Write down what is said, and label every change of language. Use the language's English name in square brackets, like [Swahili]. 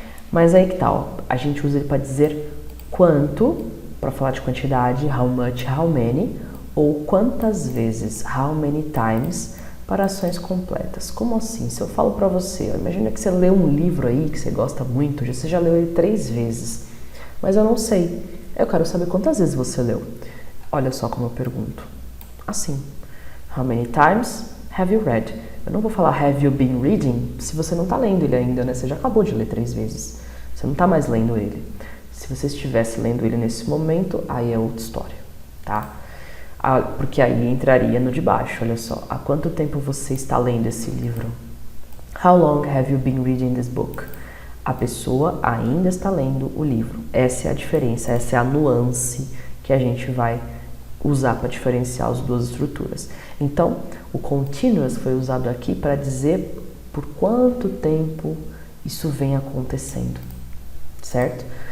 [Portuguese] Mas aí que tá, ó, a gente usa ele para dizer quanto, para falar de quantidade, [English] how much, how many, [Portuguese] ou quantas vezes, [English] how many times, [Portuguese] para ações completas. Como assim? Se eu falo para você, imagina que você lê um livro aí que você gosta muito, você já leu ele 3 vezes, mas eu não sei, eu quero saber quantas vezes você leu. Olha só como eu pergunto. [English] Assim, how many times have you read? [Portuguese] Eu não vou falar [English] have you been reading [Portuguese] se você não está lendo ele ainda, né? Você já acabou de ler 3 vezes. Você não está mais lendo ele. Se você estivesse lendo ele nesse momento, aí é outra história, tá? Porque aí entraria no de baixo, olha só. Há quanto tempo você está lendo esse livro? [English] How long have you been reading this book? [Portuguese] A pessoa ainda está lendo o livro. Essa é a diferença, essa é a nuance que a gente vai usar para diferenciar as duas estruturas. Então, o continuous foi usado aqui para dizer por quanto tempo isso vem acontecendo, certo?